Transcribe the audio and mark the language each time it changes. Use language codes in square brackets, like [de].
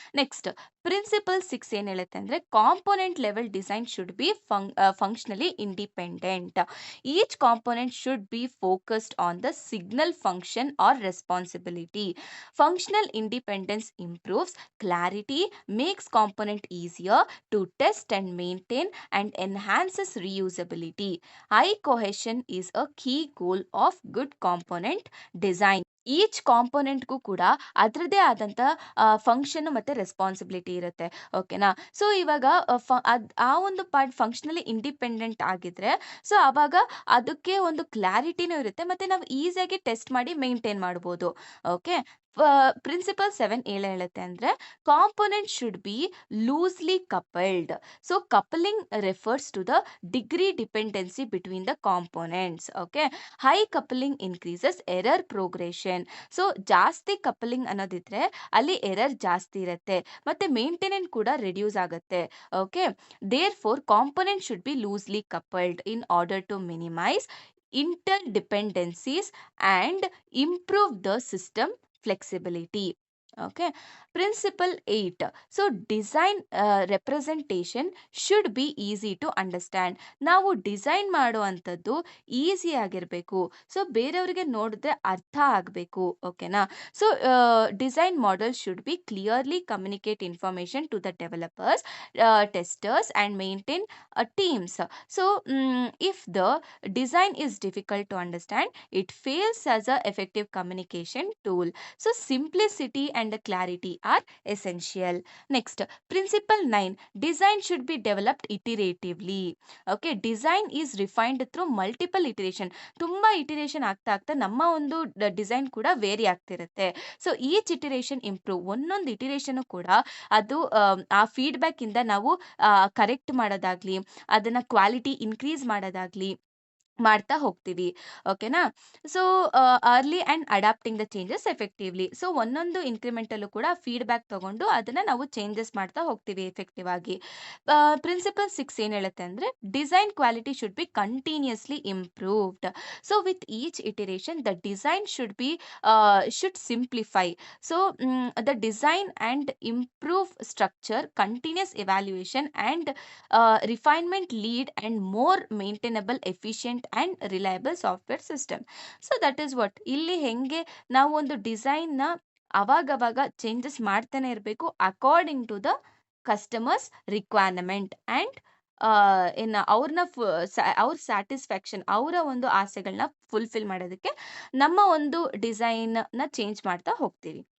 [en] next principle 6 [kn] ಏನ್ ಹೇಳುತ್ತೆ ಅಂದ್ರೆ [en] Component level design should be functionally independent. Each component should be focused on the signal function or responsibility. Functional independence improves clarity, makes component easier to test and maintain and enhances reusability. High cohesion is a key goal of good component design. [kn] Each ಕಾಂಪೋನೆಂಟ್ಗೂ ಕೂಡ ಅದರದೇ ಆದಂಥ function ಮತ್ತೆ responsibility ಇರುತ್ತೆ. ಓಕೆನಾ? So ಇವಾಗ ಆ ಒಂದು part functionally independent ಆಗಿದ್ರೆ ಸೊ ಅವಾಗ ಅದಕ್ಕೆ ಒಂದು ಕ್ಲಾರಿಟಿನೂ ಇರುತ್ತೆ, ಮತ್ತೆ ನಾವು ಈಸಿಯಾಗಿ ಟೆಸ್ಟ್ ಮಾಡಿ ಮೇಂಟೈನ್ ಮಾಡ್ಬೋದು. ಓಕೆ. [en] principle 7 [kn] ಹೇಳುತ್ತೆ ಅಂದ್ರೆ [en] Component should be loosely coupled. So coupling refers to the degree dependency between the components. Okay. High coupling increases error progression. [kn] So ಜಾಸ್ತಿ ಕಪಲಿಂಗ್ ಅನ್ನೋದಿದ್ರೆ ಅಲ್ಲಿ ಎರರ್ ಜಾಸ್ತಿ ಇರುತ್ತೆ, ಮತ್ತೆ ಮೇಂಟೆನೆನ್ಸ್ ಕೂಡ ರೆಡ್ಯೂಸ್ ಆಗುತ್ತೆ. Okay. [en] Therefore component should be loosely coupled in order to minimise interdependencies and improve the system flexibility. Okay. Principle 8. So design representation should be easy to understand. [kn] ನಾವು design ಮಾಡುವಂಥದ್ದು easy ಆಗಿರಬೇಕು, so ಬೇರೆಯವರಿಗೆ ನೋಡಿದ್ರೆ ಅರ್ಥ ಆಗಬೇಕು. ಓಕೆನಾ? [en] So design model should be clearly communicate information to the developers, testers and maintain teams. So if the design is difficult to understand, it fails as a effective communication tool. So simplicity and clarity are essential. Next, principle 9. Design should be developed iteratively. Okay. Design is refined through multiple iteration. [kn] ತುಂಬಾ iteration ಆಗ್ತಾ ಆಗ್ತಾ ನಮ್ಮ ಒಂದು design ಕೂಡ very ಆಗ್ತಿರುತ್ತೆ. So each iteration improve. ಒಂದೊಂದು iteration ಕೂಡ ಅದು ಆ ಫೀಡ್ಬ್ಯಾಕ್ ಇಂದ ನಾವು ಕರೆಕ್ಟ್ ಮಾಡೋದಾಗ್ಲಿ, ಅದನ್ನ ಕ್ವಾಲಿಟಿ ಇನ್ಕ್ರೀಸ್ ಮಾಡೋದಾಗ್ಲಿ ಮಾಡ್ತಾ ಹೋಗ್ತೀವಿ. ಓಕೆನಾ? [en] So early and adapting the changes effectively. [kn] So ಒಂದೊಂದು ಇನ್ಕ್ರಿಮೆಂಟ್ ಅಲ್ಲೂ ಕೂಡ ಫೀಡ್ಬ್ಯಾಕ್ ತಗೊಂಡು ಅದನ್ನ ನಾವು ಚೇಂಜಸ್ ಮಾಡ್ತಾ ಹೋಗ್ತೀವಿ ಎಫೆಕ್ಟಿವ್ ಆಗಿ. [en] principle 6 [kn] ಏನ್ ಹೇಳುತ್ತೆ ಅಂದ್ರೆ [en] Design quality should be continuously improved. So with each iteration the design should simplify. So the design and improve structure, continuous evaluation and refinement lead and more maintainable, efficient and reliable software system. So that is what [kn] ಇಲ್ಲಿ ಹೆಂಗೆ ನಾವು ಒಂದು design ನ ಅವಾಗವಾಗ changes ಮಾಡ್ತಾನೆ ಇರಬೇಕು [en] according to the customers requirement and [kn] ಅವ್ರ satisfaction, ಅವರ ಒಂದು ಆಸೆಗಳನ್ನ ಫುಲ್ಫಿಲ್ ಮಾಡೋದಕ್ಕೆ ನಮ್ಮ ಒಂದು ಡಿಸೈನ್ ನ ಚೇಂಜ್ ಮಾಡ್ತಾ ಹೋಗ್ತೀವಿ.